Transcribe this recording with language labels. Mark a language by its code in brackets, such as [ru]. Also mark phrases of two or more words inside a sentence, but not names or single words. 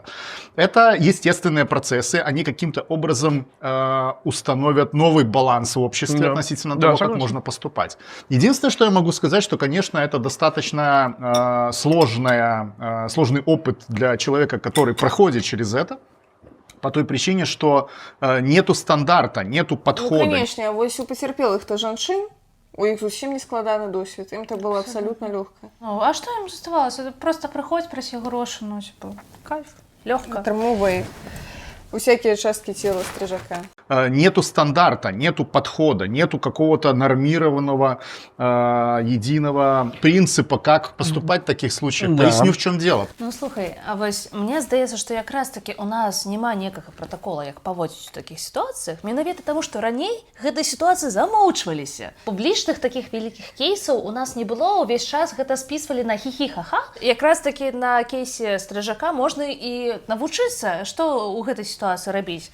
[ru] Это естественные процессы, они каким-то образом установят новый баланс в обществе относительно того, как можно поступать. Единственное, что я могу сказать, что, конечно, это достаточно сложный опыт для человека, который проходит через это, по той причине, что нету стандарта, нету подхода. Ну, конечно, [be] вось у пацярпелых-то жанчын, у іх зусім не складаны досвед, ім это было абсалютна лёгка. Ну, а што ім заставалася? Просто прыходзь, прасі грошы, ну, типа, кайф, лёгка. Атрымоўвай усякие частки тела стрижака. [ru] Нету стандарта, нету подхода, нету какого-то нормированного, единого принципа, как поступать в таких случаях. Да. Поясню, в чем дело. [be] Ну, слухай, а вось мне здаецца, што якраз таки у нас няма некага пратакола, як паводзіць у такіх сітуацыях, менавіта таму, што раней гэтыя сітуацыі замоўчваліся. Публічных такіх вялікіх кейсаў у нас не было, увесь час гэта спісвалі на хі-хі-ха-ха. Якраз таки на кейсе стрижака можна і навучыцца, што ў гэтай сітуацыі рабіць.